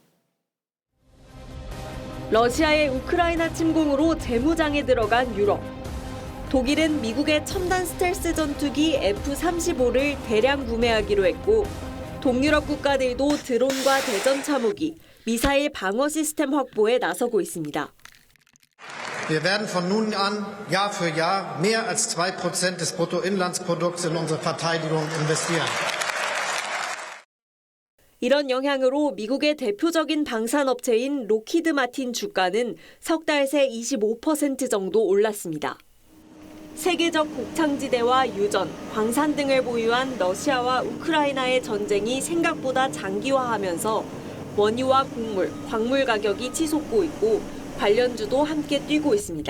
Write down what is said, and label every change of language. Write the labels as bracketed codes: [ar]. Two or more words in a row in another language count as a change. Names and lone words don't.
[ko] 러시아의 우크라이나 침공으로 재무장에 들어간 유럽. 독일은 미국의 첨단 스텔스 전투기 F-35를 대량 구매하기로 했고 동유럽 국가들도 드론과 대전차 무기, 미사일 방어 시스템 확보에 나서고 있습니다. [de] Wir werden von nun an Jahr für Jahr mehr als 2% des Bruttoinlandsprodukts in unsere Verteidigung investieren. [ko] 이런 영향으로 미국의 대표적인 방산업체인 록히드 마틴 주가는 석 달 새 25% 정도 올랐습니다. 세계적 곡창지대와 유전, 광산 등을 보유한 러시아와 우크라이나의 전쟁이 생각보다 장기화하면서 원유와 곡물, 광물 가격이 치솟고 있고 관련주도 함께 뛰고 있습니다.